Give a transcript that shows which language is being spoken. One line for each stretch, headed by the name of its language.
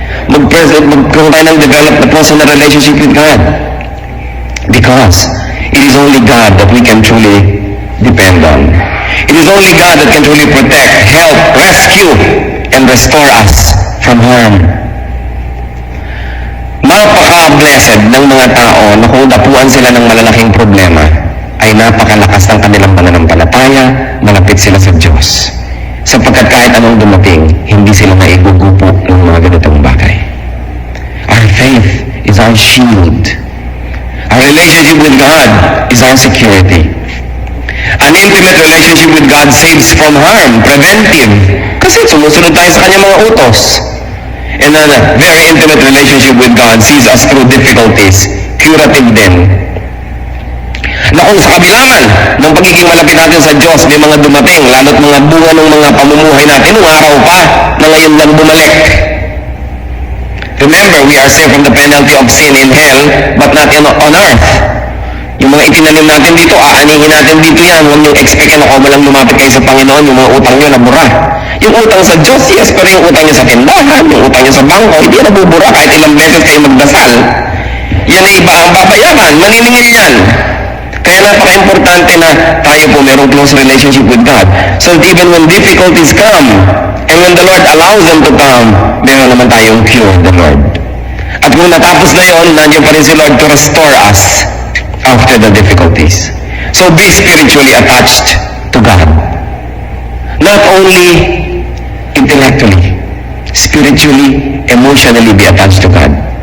Filipino: Magkaroon tayo ng develop na
English: personal relationship with God. Because it is only God that we can truly depend on. It is only God that can truly protect, help, rescue, and restore us from harm.
Filipino: Napaka-blessed ng mga tao na kung dapuan sila ng malalaking problema, ay napakalakas ng kanilang pananampalataya, malapit sila sa Diyos. Sapagkat kahit anong dumating, hindi sila naigugupo ng mga ganitong bagay.
English: Our faith is our shield. Our relationship with God is our security. An intimate relationship with God saves from harm, preventive.
Filipino: Kasi sumusunod tayo sa kanyang mga utos.
English: And a very intimate relationship with God sees us through difficulties,
Filipino: curative din. Na kung sa kabila man ng pagiging malapit natin sa Diyos, may mga dumating, lalo't mga bunga ng mga pamumuhay natin, nung araw pa, na ngayon lang bumalik. Remember, we are saved from the penalty of sin in hell, but not on earth. Yung mga itinanim natin dito, aanihin natin dito yan. Huwag niyong expect na ako malang lumapit kayo sa Panginoon, yung mga utang niyo nabura. Yung utang sa Diyos, yes, pero yung utang niyo sa tindahan, yung utang niyo sa bangko, hindi yan nabubura kahit ilang beses kayo magdasal. Yan ay iba ang babayaran, maniningil yan. Kaya napaka-importante na tayo po mayroong
English: close relationship with God. So even when difficulties come, and when the Lord allows them to come,
Filipino: meron naman tayong
English: cure, the Lord.
Filipino: At kung natapos na yun, nandiyan pa rin si Lord
English: to restore us after the difficulties. So be spiritually attached to God. Not only intellectually, spiritually, emotionally be attached to God.